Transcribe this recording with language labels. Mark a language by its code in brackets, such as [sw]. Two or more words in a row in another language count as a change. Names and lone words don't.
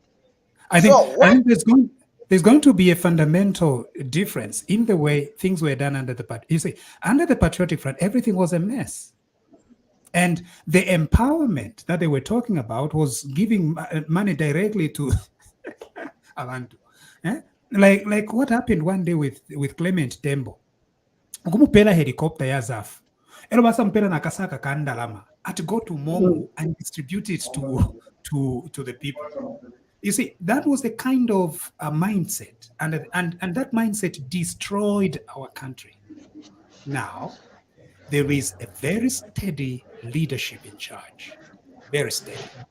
[en] I think there's going to be a fundamental difference in the way things were done under the you see, under the Patriotic Front, everything was a mess. And the empowerment that they were talking about was giving money directly to abantu. Like what happened one day with Clement Tembo. [bem] Ukumupela helicopter ya ZAF. Elo basa mpela nakasaka kandalama. [en] At go to Momo and distribute it to the people. You see, that was the kind of mindset, and that mindset destroyed our country. Now, there is a very steady leadership in charge, very steady.